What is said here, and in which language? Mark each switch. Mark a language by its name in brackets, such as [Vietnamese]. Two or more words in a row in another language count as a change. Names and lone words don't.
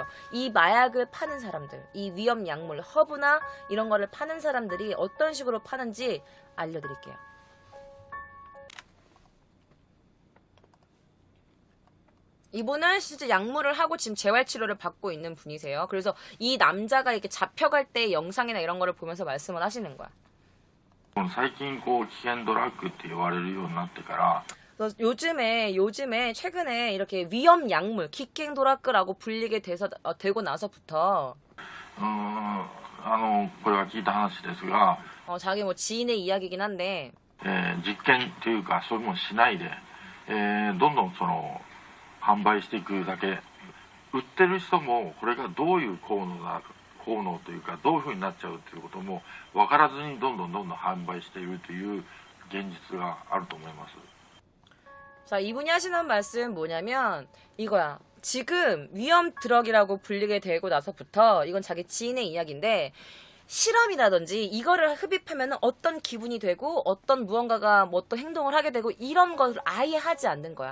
[Korean] 이 마약을 파는 사람들, 이 위험 약물, 허브나 이런 거를 파는 사람들이 어떤 식으로 파는지 알려드릴게요. 이분은 실제 약물을 하고 지금 재활치료를 받고 있는 분이세요. 그래서 이 남자가 이렇게 잡혀갈 때 영상이나 이런 거를 보면서 말씀을 하시는 거야. [Japanese] 最近こう危険ドラッグって言われるようになってから [Korean] 요즘에 최근에 이렇게 위험 약물, 키킹도라크라고 불리게 되고 나서부터 [Japanese] これは聞いた話ですが、 [Korean] 자기 뭐 지인의 이야기긴 한데 [Japanese] 実験というかそういうものしないで、どんどんその販売していくだけ、売ってる人もこれがどういう効能というかどういう風になっちゃうということも分からずにどんどん販売しているという現実があると思います。 [Korean] 자, 이분이 하시는 말씀 뭐냐면 이거야. 지금 위험 드럭이라고 불리게 되고 나서부터, 이건 자기 지인의 이야기인데, 실험이라든지 이거를 흡입하면 어떤 기분이 되고 어떤 무언가가 뭐 어떤 행동을 하게 되고 이런 것을 아예 하지 않는 거야.